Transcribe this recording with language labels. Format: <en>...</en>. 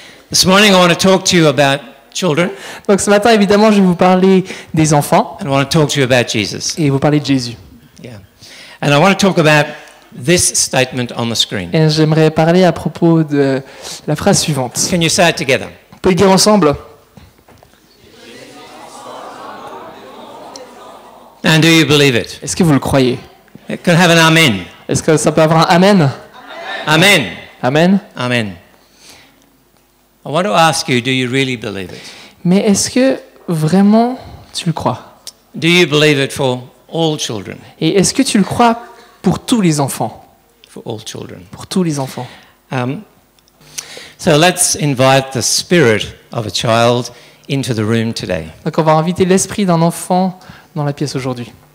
<en>This morning I want to talk to you about children.</en> <fr>Donc ce matin, évidemment, je vais vous parler des enfants</fr> <en>And I want to talk to you about Jesus.</en> <fr>et vous parler de Jésus.</fr> <en>Yeah. And I want to talk about this statement on the screen.</en> <fr>Et j'aimerais parler à propos de la phrase suivante.</fr> <en>Can you say it together?</en> <fr>On peut le dire ensemble?</fr> <en>And do you believe it?</en> <fr>Est-ce que vous le croyez?</fr> <en>It can have an amen.</en> <fr>Est-ce que ça peut avoir un amen? Amen. Amen. Amen.</fr> <en>I want to ask you, do you really believe it?</en> <fr>Mais est-ce que vraiment tu le crois?</fr> <en>Do you believe it for all children?</en> <fr>Et est-ce que tu le crois pour tous les enfants?</fr> <en>For all children.</en> <fr>Pour tous les enfants.</fr> <en>So let's invite the spirit of a child into the room today.</en> <fr>Donc on va inviter l'esprit d'un enfant dans la pièce aujourd'hui.</fr>